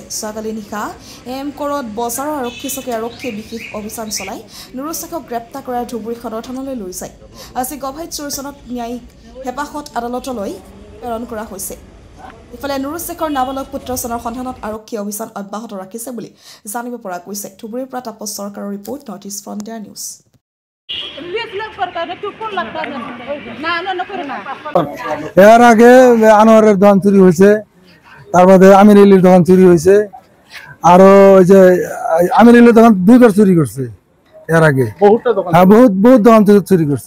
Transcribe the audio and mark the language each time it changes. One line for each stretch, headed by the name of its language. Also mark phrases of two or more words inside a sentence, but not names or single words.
Assamese: যোৱাকালি নিশা কৰোত বজাৰৰ আৰক্ষী চকীৰ আৰক্ষীয়ে বিশেষ অভিযান চলাই নুৰু শ্বেখক গ্ৰেপ্তাৰ কৰাৰ ধুবুৰী সদৰ থানালৈ লৈ যায়। আজি গভাইত চোৰজনক ন্যায়িক হেপাহত আদালতলৈ প্ৰেৰণ কৰা হৈছে। ইফালে নুৰু শ্বেখৰ নাবালক পুত্ৰজনৰ সন্ধানত আৰক্ষীয়ে অভিযান অব্যাহত ৰাখিছে বুলি জানিব পৰা গৈছে। ধুবুৰীৰ পৰা তাপস চৰকাৰৰ ৰিপৰ্ট, নৰ্থ ইষ্ট ফ্ৰণ্টিয়াৰ নিউজ।
Bangla: এর আগে আনোয়ারের দোকান চুরি হয়েছে, তারপরে আমির আলীর দোকান চুরি হয়েছে, আরো ওই যে আমির আলীর দোকান দুইবার চুরি করছে। এর আগে হ্যাঁ বহুত দোকান চুরি করছে।